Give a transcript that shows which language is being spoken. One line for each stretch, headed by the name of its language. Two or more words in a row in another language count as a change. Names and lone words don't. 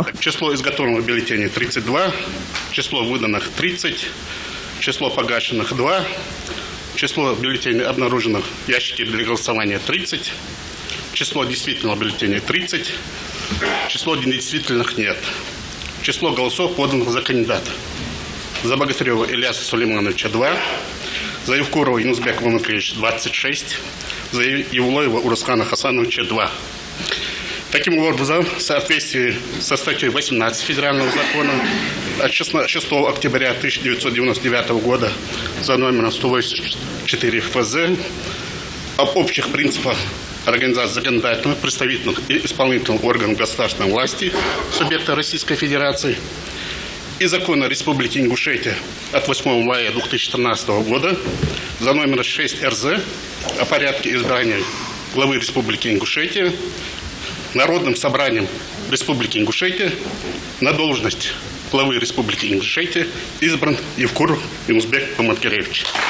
Russian: Число изготовленных бюллетеней – 32, число выданных – 30, число погашенных – 2, число бюллетеней, обнаруженных в ящике для голосования – 30, число действительных бюллетеней – 30, число недействительных – нет. Число голосов, поданных за кандидата. За Богатырева Ильяса Сулеймановича – 2, за Евкурова Юнусбека Бамангелиевича – 26, за Евлоева Урсхана Хасановича – 2. Таким образом, в соответствии со статьей 18 Федерального закона от 6 октября 1999 года за номером 184 ФЗ об общих принципах организации законодательных, представительных и исполнительных органов государственной власти субъекта Российской Федерации и закона Республики Ингушетия от 8 мая 2013 года за номером 6 РЗ о порядке избрания главы Республики Ингушетия Народным собранием Республики Ингушетия на должность главы Республики Ингушетия избран Евкуров Юнусбек Бамангелиевич.